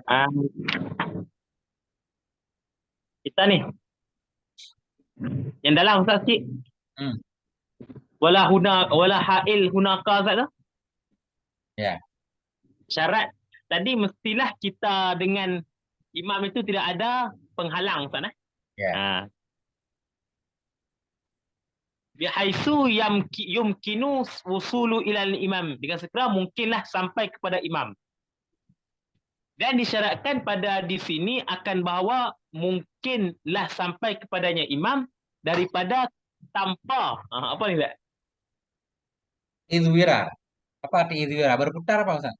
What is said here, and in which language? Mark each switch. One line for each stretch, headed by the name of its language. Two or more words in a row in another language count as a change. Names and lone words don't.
Malay: ah, kita ni yang dalam Ustaz sikit. Hmm.
Arabic: ولا حائل هناك
Malay: Ustaz tu. Ya. Syarat tadi mestilah kita dengan imam itu tidak ada penghalang Ustaz. Ya. Ha.
Arabic: بحيث يمكن وصول إلى الإمام.
Malay: Dengan segera mungkinlah sampai kepada imam. Dan disyaratkan pada di sini akan bahawa mungkinlah sampai kepadanya imam daripada tanpa. Apa ni Ustaz? Idwira. Apa arti idwira? Berputar apa Ustaz?